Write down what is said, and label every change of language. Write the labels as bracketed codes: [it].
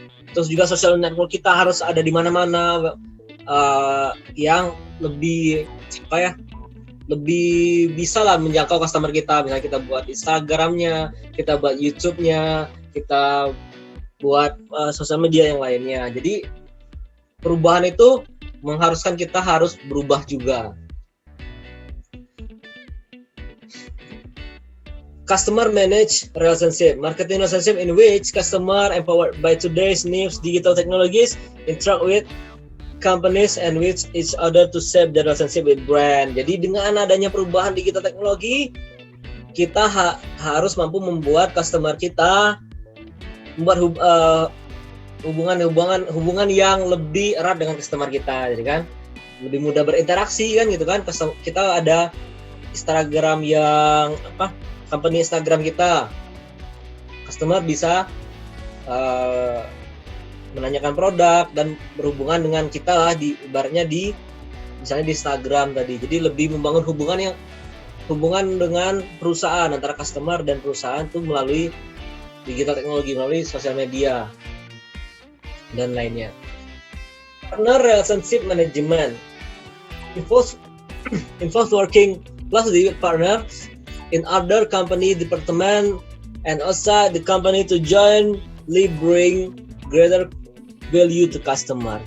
[id] Terus juga social network kita harus ada di mana-mana yang lebih lebih bisa lah menjangkau customer kita. Misalnya kita buat Instagramnya, kita buat YouTube-nya, kita buat sosial media yang lainnya. Jadi perubahan itu mengharuskan kita harus berubah juga. [en] Customer manage relationship, marketing relationship in which customer empowered by today's news, digital technologies interact with companies and with each other to shape the relationship with brand. [id] Jadi dengan adanya perubahan digital teknologi, kita harus mampu membuat customer kita membuat hubungan yang lebih erat dengan customer kita, jadi kan lebih mudah berinteraksi kan gitu kan. Kita ada Instagram yang company Instagram kita, customer bisa menanyakan produk dan berhubungan dengan kita lah ibaratnya misalnya di Instagram tadi. Jadi lebih membangun hubungan dengan perusahaan, antara customer dan perusahaan tuh melalui digital teknologi, melalui sosial media dan lainnya. [en] Partner relationship management involves working closely with partners in other company department and outside the company to jointly bring greater value to customer.